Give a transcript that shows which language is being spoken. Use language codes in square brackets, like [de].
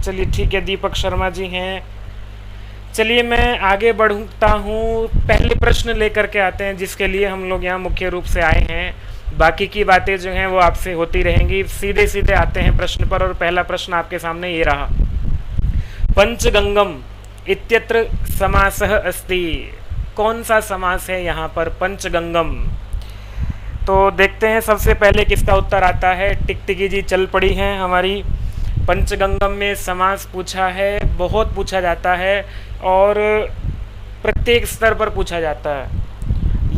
[hi] चलिए ठीक है, दीपक शर्मा जी हैं। चलिए मैं आगे बढ़ता हूँ, पहले प्रश्न लेकर के आते हैं जिसके लिए हम लोग यहाँ मुख्य रूप से आए हैं। बाकी की बातें जो हैं वो आपसे होती रहेंगी। सीधे सीधे आते हैं प्रश्न पर, और पहला प्रश्न आपके सामने ये रहा। [sa] पंचगंगम इत्यत्र समासः अस्ति। [hi] कौन सा समास है यहाँ पर पंचगंगम? तो देखते हैं सबसे पहले किसका उत्तर आता है। टिकटिकी जी चल पड़ी हैं हमारी। पंचगंगम में समास पूछा है, बहुत पूछा जाता है और प्रत्येक स्तर पर पूछा जाता है।